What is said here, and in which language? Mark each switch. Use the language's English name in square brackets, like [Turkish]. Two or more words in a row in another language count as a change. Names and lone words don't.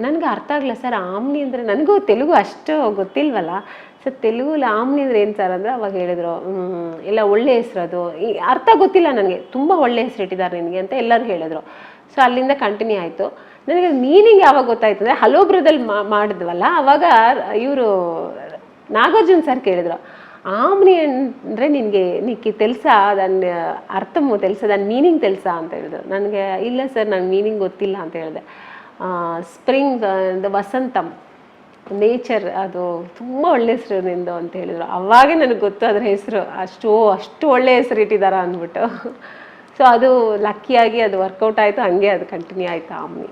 [Kannada] ನನಗೆ ಅರ್ಥ ಆಗಲ್ಲ ಸರ್, ಆಮ್ನಿ ಅಂದರೆ ನನಗೂ ತೆಲುಗು ಅಷ್ಟು ಗೊತ್ತಿಲ್ವಲ್ಲ ಸರ್, ತೆಲುಗಲ್ಲಿ ಆಮ್ನಿ ಅಂದರೆ ಏನು ಸರ್ ಅಂದರೆ ಅವಾಗ ಹೇಳಿದ್ರು, ಎಲ್ಲ ಒಳ್ಳೆ ಹೆಸರು ಅದು, ಈ ಅರ್ಥ ಗೊತ್ತಿಲ್ಲ ನನಗೆ, ತುಂಬ ಒಳ್ಳೆ ಹೆಸರು ಇಟ್ಟಿದ್ದಾರೆ ನಿನಗೆ ಅಂತ ಎಲ್ಲರೂ ಹೇಳಿದ್ರು. ಸೊ ಅಲ್ಲಿಂದ ಕಂಟಿನ್ಯೂ ಆಯಿತು. ನನಗೆ ಮೀನಿಂಗ್ ಯಾವಾಗ ಗೊತ್ತಾಯ್ತು ಅಂದರೆ ಹಲೋ ಬ್ರದಲ್ಲಿ ಮಾಡಿದ್ವಲ್ಲ ಅವಾಗ ಇವರು ನಾಗಾರ್ಜುನ್ ಸರ್ ಕೇಳಿದ್ರು, ఆమ్ని ಅಂದರೆ ನಿನಗೆ [Telugu] నీకు తెలుసా దాని అర్థము తెలుసా దాని మీనింగ్ తెలుసా [Kannada] ಅಂತ ಹೇಳಿದ್ರು. ನನಗೆ ಇಲ್ಲ ಸರ್ ನನಗೆ ಮೀನಿಂಗ್ ಗೊತ್ತಿಲ್ಲ ಅಂತ ಹೇಳಿದೆ. ಸ್ಪ್ರಿಂಗ್ ವಸಂತಂ ನೇಚರ್ ಅದು ತುಂಬ ಒಳ್ಳೆ ಹೆಸರು ನಿಂದು ಅಂತ ಹೇಳಿದ್ರು. ಅವಾಗೇ ನನಗೆ ಗೊತ್ತು ಅದ್ರ ಹೆಸರು ಅಷ್ಟು ಒಳ್ಳೆ ಹೆಸರು ಇಟ್ಟಿದ್ದಾರ ಅಂದ್ಬಿಟ್ಟು. ಸೊ ಅದು ಲಕ್ಕಿಯಾಗಿ ಅದು ವರ್ಕೌಟ್ ಆಯಿತು, ಹಂಗೆ ಅದು ಕಂಟಿನ್ಯೂ ಆಯಿತು ಆಮ್ನಿ.